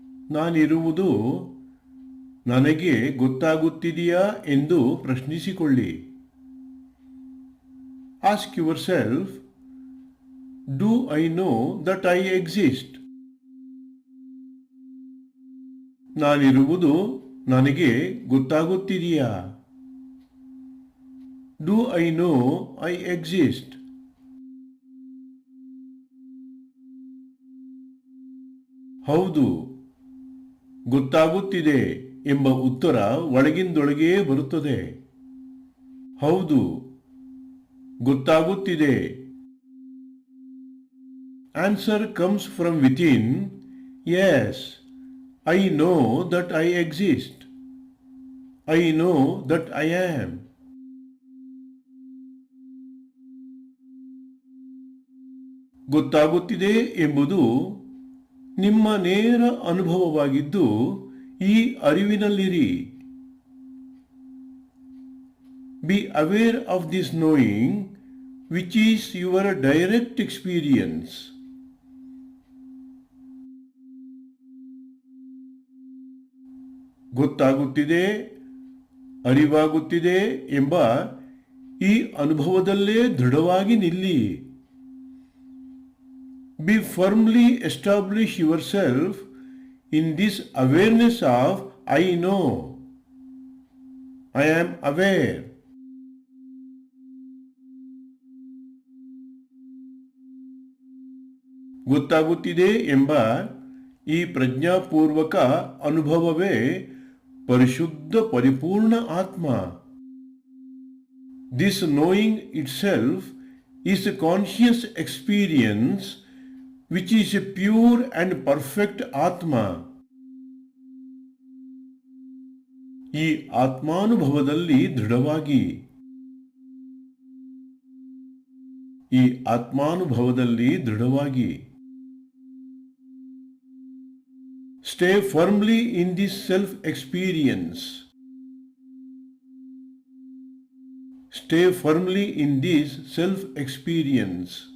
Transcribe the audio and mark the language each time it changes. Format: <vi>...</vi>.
<kn>ನಾನಿರುವುದು ನನಗೆ ಗೊತ್ತಾಗುತ್ತಿದೆಯಾ ಎಂದು ಪ್ರಶ್ನಿಸಿಕೊಳ್ಳಿ.</kn> <en>Ask yourself, do I know that I exist?</en> <kn>ನಾನಿರುವುದು ನನಗೆ ಗೊತ್ತಾಗುತ್ತಿದೆಯಾ?</kn> <en>Do I know I exist?</en> <kn>ಹೌದು, ಗೊತ್ತಾಗುತ್ತಿದೆ ಎಂಬ ಉತ್ತರ ಒಳಗಿಂದೊಳಗೇ ಬರುತ್ತದೆ. ಹೌದು, ಗೊತ್ತಾಗುತ್ತಿದೆ.</kn> <en>Answer comes from within. Yes, I know that I exist. I know that I am.</en> <kn>ಗೊತ್ತಾಗುತ್ತಿದೆ ಎಂಬುದು ನಿಮ್ಮ ನೇರ ಅನುಭವವಾಗಿದ್ದು ಈ ಅರಿವಿನಲ್ಲಿರಿ.</kn> <en>Be aware of this knowing, which is your direct experience.</en> <kn>ಗೊತ್ತಾಗುತ್ತಿದೆ, ಅರಿವಾಗುತ್ತಿದೆ ಎಂಬ ಈ ಅನುಭವದಲ್ಲೇ ದೃಢವಾಗಿ ನಿಲ್ಲಿ.</kn> <en>Be firmly establish yourself in this awareness of I know. I am aware.</en> <kn>ಗೊತ್ತಾಗುತ್ತಿದೆ ಎಂಬ ಈ ಪ್ರಜ್ಞಾಪೂರ್ವಕ ಅನುಭವವೇ ಪರಿಶುದ್ಧ ಪರಿಪೂರ್ಣ ಆತ್ಮ.</kn> <en>This knowing itself is a conscious experience which is a pure and perfect Atma.</en> <kn>ಈ ಆತ್ಮಾನುಭವದಲ್ಲಿ ದೃಢವಾಗಿ, ಈ ಆತ್ಮಾನುಭವದಲ್ಲಿ ದೃಢವಾಗಿ.</kn> <en>Stay firmly in this self-experience. Stay firmly in this self-experience.</en>